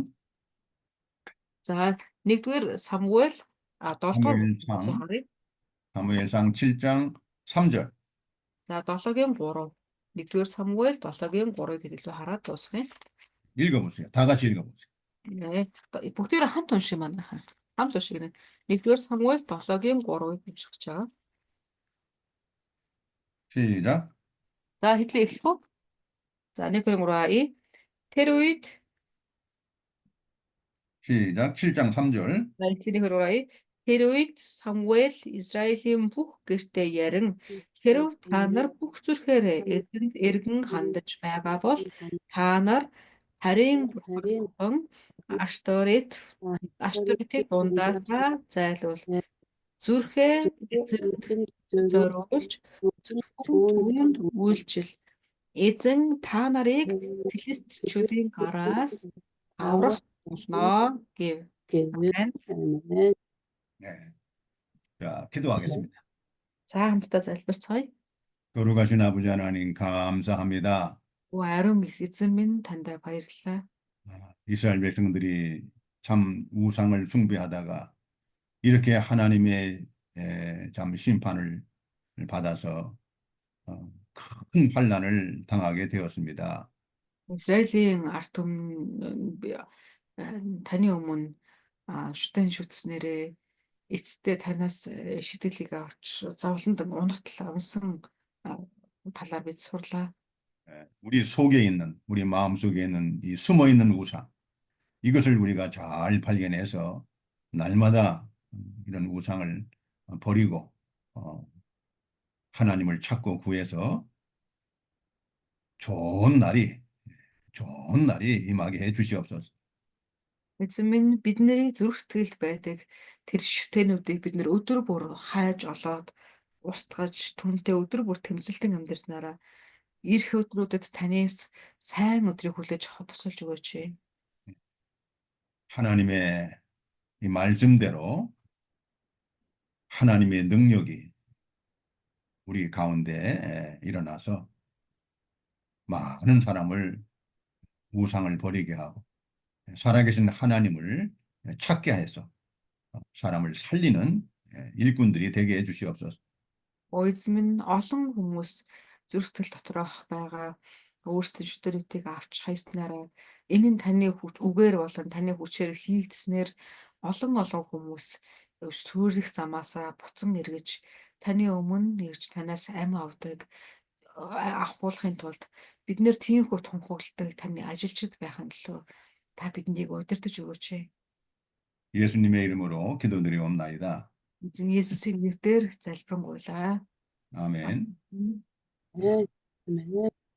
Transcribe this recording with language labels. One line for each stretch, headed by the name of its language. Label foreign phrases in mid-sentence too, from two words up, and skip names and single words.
Mongolian: За 1-р Самуэль 7-р
Korean: 사무엘상
Mongolian: харъя.
Korean: 사무엘상 7장 3절.
Mongolian: За 7-гийн 3. 1-р Самуэль 7-гийн 3-ыг хэлэлцээ хараад дуусгая.
Korean: 읽어보세요. 다 같이 읽어보세요.
Mongolian: Нэ бүгдээрээ хамт унших маань хаа. Хамт унших гэнэ. 1-р Самуэль 7-гийн 3-ыг уншиж байгаа.
Korean: 시작.
Mongolian: За хэдлээ эхлэх үү? За 1-р 3 тэр үед
Korean: 시작. 7장 3절.
Mongolian: За эхлэх 1-р 3 тэр үед Самуэль Израилийн бүх гэртээ ярин хэрв та нар бүх зүрхээрээ эзэнд эргэн хандаж байгаа бол та нар харийн бурхан Ашторетыг дундаасаа зайлуул. Зүрхээ эзэнд зориулж түүнд үйлчил. Эзэн та нарыг филистичүүдийн гараас аврах болно гэв. Амен.
Korean: 네. 자, 기도하겠습니다.
Mongolian: За хамтдаа залбирцгаая.
Korean: 거룩하신 아버지 하나님 감사합니다.
Mongolian: Ариун их эзэн минь танд баярлалаа.
Korean: 이스라엘 백성들이 참 우상을 숭배하다가 이렇게 하나님의 참 심판을 받아서 큰 환난을 당하게 되었습니다.
Mongolian: Израилийн ард түмэн таны өмнө шүтэн шүтснээрээ эцэстээ танаас шидэглийг авч зовлонд унагтал унсан талаар бид сурлаа.
Korean: 우리 속에 있는, 우리 마음속에 있는 이 숨어 있는 우상, 이것을 우리가 잘 발견해서 날마다 이런 우상을 버리고 하나님을 찾고 구해서 좋은 날이 임하게 해 주시옵소서.
Mongolian: Эзэн минь бидний зүрх сэтгэлд байдаг тэр шүтэнүүдийг бид нэр өдөр бүр хайж олоод устгаж түнтэй өдөр бүр тэмцэлтэн амьдрснараа ирэх өдрүүдэд танаас сайн өдрийг хүлээж авах тусалж өгөөч.
Korean: 하나님의 이 말씀대로 하나님의 능력이 우리 가운데 일어나서 많은 사람을 우상을 버리게 하고 살아계신 하나님을 찾게 해서 사람을 살리는 일꾼들이 되게 해 주시옵소서.
Mongolian: Эзэн минь олон хүмүүс зүрх сэтгэл доторх байгаа өөрсдөө шүтэрүүдийг авч хайснараа энэ нь таны хүч үгээр болон таны хүчээр хийгдснээр олон хүмүүс сүрэх замаасаа буцан эргэж таны өмнө ирж танаас амь авдаг авахуулахын тулд бид нэр тиймхүү тунхагладаг таны ажилчид байхын төлөө та биднийг удирдах өгөөч.
Korean: 예수님의 이름으로 기도드리옵나이다.
Mongolian: Эзэн Есүсийн нэрээр залбирanгуйлаа.
Korean: 아멘.
Mongolian: Амен. Amen. Amen.